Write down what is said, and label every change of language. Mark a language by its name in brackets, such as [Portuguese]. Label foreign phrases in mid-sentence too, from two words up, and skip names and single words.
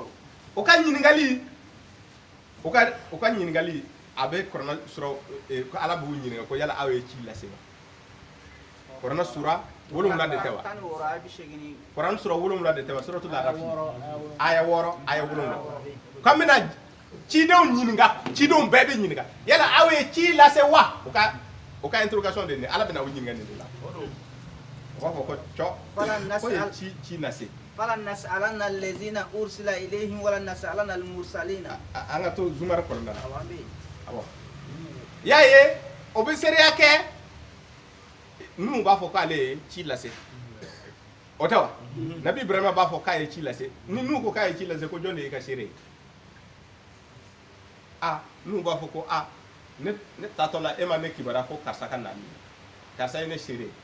[Bambara] o ka ɲininkali a bɛ Kurana sura ko Ala b'u ɲininka ko yala aw ye ci lase wa Kurana sura 7 de tɛ wa Kurana sura 7 de tɛ wa suratul Araf aya 6 aya 7 ko an bɛna cidenw ɲininka cidenw bɛɛ bɛ ɲininka yala aw ye ci lase wa o ka interrogation de Ala bɛna u ɲininka nin de la o b'a fɔ ko cɔ ko ye ci lase [Arabic] فلنسألن الذين أرسل إليهم ولنسألن المرسلين [Bambara] an ka to Zumar kɔnɔna na awɔ y'a ye o bɛ seereya kɛ ninnu b'a fɔ k'ale ye ci lase o tɛ wa Nabi Ibrahima b'a fɔ k'a ye ci lase ni n'u ko k'a ye ci lase ko jɔn de y'i ka seere ye n'u b'a fɔ ko ne taatɔ la e ma ne kibaruya ko karisa ka na karisa ye ne seere ye